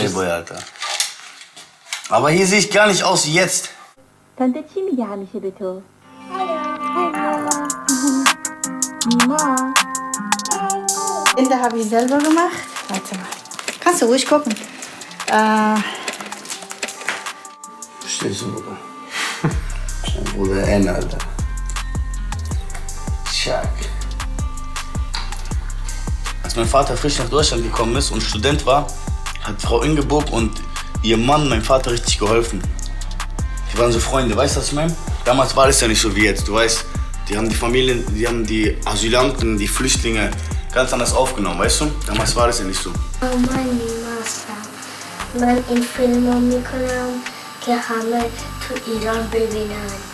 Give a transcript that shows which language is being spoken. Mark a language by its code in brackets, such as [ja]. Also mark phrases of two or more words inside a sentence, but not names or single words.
[de] Playboy, Alter. Aber hier sehe ich gar nicht aus wie jetzt. [fa] تante چی میگه همیشه به تو؟ [de] Den habe ich selber gemacht. Warte mal. Kannst du ruhig gucken. Verstehst du, Bruder? Bruder N, Alter. Schack. Als mein Vater frisch nach Deutschland gekommen ist und Student war, hat Frau Ingeborg und ihr Mann meinem Vater richtig geholfen. Die waren so Freunde, weißt du, was ich meine? Damals war das ja nicht so wie jetzt, du weißt. Die haben die Familien, die haben die Asylanten, die Flüchtlinge ganz anders aufgenommen, weißt du? Damals war das ja nicht so. [fa] من این فیلم رو میکنم که همه تو ایران ببینن.